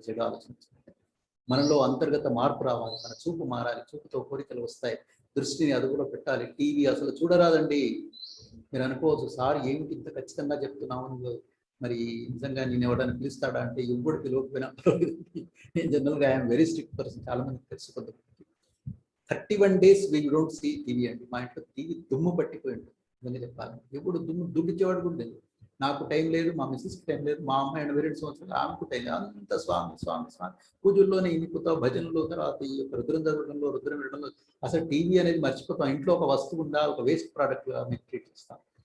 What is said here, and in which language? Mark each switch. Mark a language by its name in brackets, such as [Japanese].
[Telugu] చెడు ఆలోచన మనలో అంతర్గత మార్పు రావాలి, మన చూపు మారాలి, చూపుతో కోరికలు వస్తాయి, దృష్టిని అదుపులో పెట్టాలి. టీవీ అసలు చూడరాదండి. మీరు అనుకోవచ్చు, సార్ ఏమిటి ఇంత ఖచ్చితంగా చెప్తున్నావు, మరి నిజంగా నేను ఎవరైనా పిలుస్తాడా అంటే ఎవ్వడు పిలవకపోయినా నేను జనరల్గా [English] I'm very strict person, [Telugu] చాలా మందికి తెలుసు. [English] 31 days we don't see TV అండి. [Telugu] మా ఇంట్లో టీవీ దుమ్ము పట్టిపోయి ఉంటుంది ఇవన్నీ చెప్పాలి. ఎప్పుడు దుడ్డిచ్చేవాడు కూడా లేదు. నాకు టైం లేదు, మా మిస్సెస్కి టైం లేదు, మా అమ్మాయి 82 సంవత్సరాలు ఆమెకు టైం లేదు. అంత స్వామి స్వామి స్వామి పూజల్లోనే ఇనిపోతాం, భజనలో, తర్వాత ఈ యొక్క రుద్రం చదవడంలో, రుద్రం వినడంలో. అసలు టీవీ అనేది మర్చిపోతాం. ఇంట్లో ఒక వస్తువు ఉందా, ఒక వేస్ట్ ప్రోడక్ట్ మేము ట్రీట్ చేస్తాం.